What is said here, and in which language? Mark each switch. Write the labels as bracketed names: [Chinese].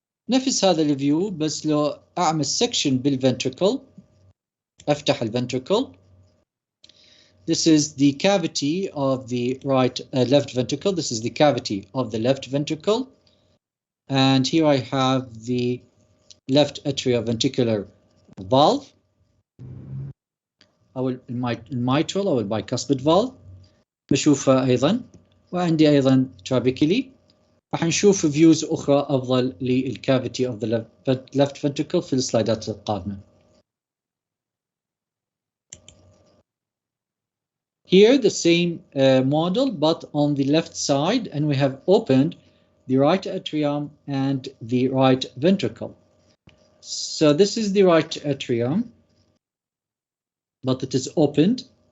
[Arabic] نفس هذا الفيو بس لو أعمل section بالventricle أفتح الventricle. [English] This is the cavity of the left ventricle. This is the cavity of the left ventricle. And here I have the left atrioventricular valve. [Arabic] أو الميترال أو البايكاسبيد valve. بشوفها أيضا. وعندي أيضا trabeculae. راح نشوف فيوز أخرى أفضل للcavity of the left ventricle في السلايدات القادمة. [English] Here the same model but on the left side, and we have opened the right atrium and the right ventricle. So this is the right atrium, but it is opened.